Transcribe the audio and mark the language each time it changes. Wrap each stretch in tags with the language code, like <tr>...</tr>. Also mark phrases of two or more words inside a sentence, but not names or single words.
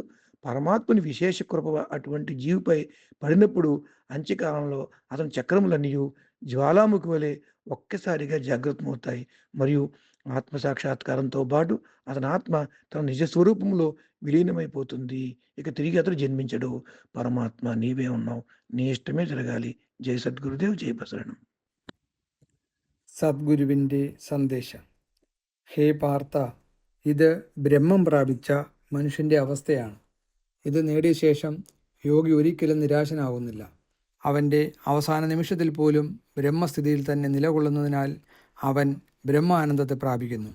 <te>పరమాత్ముని విశేష కృప అటువంటి జీవిపై పడినప్పుడు అంత్యకాలంలో అతని చక్రములన్నీయు జ్వాలాముఖి వలె ఒక్కసారిగా జాగృతమవుతాయి. మరియు ఆత్మసాక్షాత్కారంతో పాటు అతని ఆత్మ తన నిజ స్వరూపంలో విలీనమైపోతుంది. ఇక తిరిగి అతడు జన్మించడు. పరమాత్మ నీవే ఉన్నావు. నీ ఇష్టమే జరగాలి. జై సద్గురుదేవ్ జై బసవಣ್ಣ.</te> <ml>സദ്ഗുരുവിൻ്റെ സന്ദേശം. ഹേ പാർത്ഥ, ഇത് ബ്രഹ്മം പ്രാപിച്ച മനുഷ്യൻ്റെ അവസ്ഥയാണ്. ഇത് നേടിയ ശേഷം യോഗി ഒരിക്കലും നിരാശനാകുന്നില്ല. അവൻ്റെ അവസാന നിമിഷത്തിൽ പോലും ബ്രഹ്മസ്ഥിതിയിൽ തന്നെ നിലകൊള്ളുന്നതിനാൽ അവൻ ബ്രഹ്മാനന്ദത്തെ പ്രാപിക്കുന്നു.</ml>